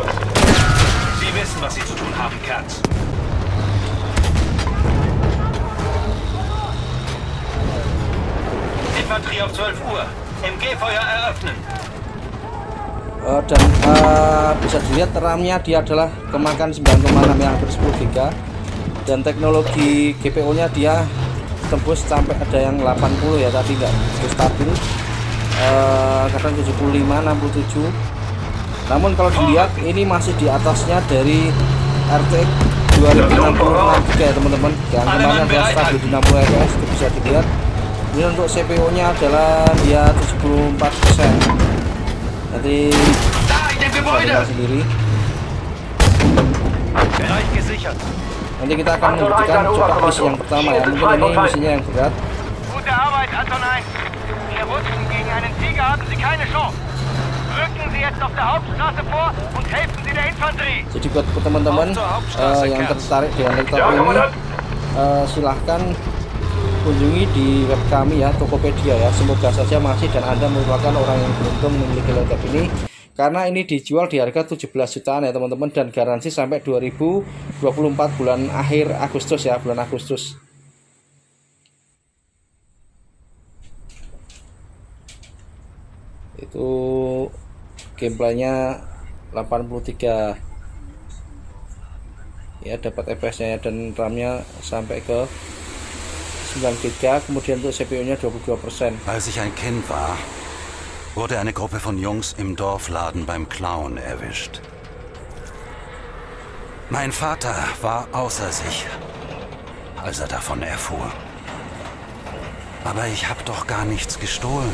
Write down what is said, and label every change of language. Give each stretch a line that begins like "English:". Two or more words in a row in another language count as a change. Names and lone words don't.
German: Sie wissen, was Sie zu tun haben, Kerz. Infanterie auf 12 Uhr. MG-Feuer eröffnen.
Indonesian: Dan bisa dilihat RAM-nya dia adalah kemakan 9,6 yang hampir 10 GB. Dan teknologi GPU-nya dia tembus sampai ada yang 80 ya, tadi nggak stabil. Kadang 75, 67. Namun kalau dilihat ini masih di atasnya dari RTX 2060 ya teman-teman. Yang kemarin ada stabil di 60 fps, itu bisa dilihat. Ini untuk CPU-nya adalah dia 74%. Nanti bisa dilihat sendiri.
German: Bereich gesichert.
Indonesian: Nanti kita akan membuktikan coba misi yang pertama ya. Mungkin ini misinya yang berat.
German: Gute Arbeit, Anton 1. Wir wussten, gegen einen Tiger haben Sie keine Chance. Rücken Sie jetzt auf der Hauptstraße vor und helfen Sie der Infanterie.
Indonesian: Jadi buat teman-teman yang tertarik dengan laptop ini, silahkan kunjungi di web kami ya, Tokopedia ya. Semoga saja masih dan Anda merupakan orang yang beruntung memiliki laptop ini, karena ini dijual di harga 17 jutaan ya teman-teman, dan garansi sampai 2024 bulan akhir Agustus ya, bulan Agustus. Itu gameplaynya 83 ya, dapat FPS nya dan RAM nya sampai ke 9 GB, kemudian untuk CPU nya 22%.
German: Als ich ein Kind war, wurde eine Gruppe von Jungs im Dorfladen beim Klauen erwischt. Mein Vater war außer sich, als er davon erfuhr. Aber ich habe doch gar nichts gestohlen.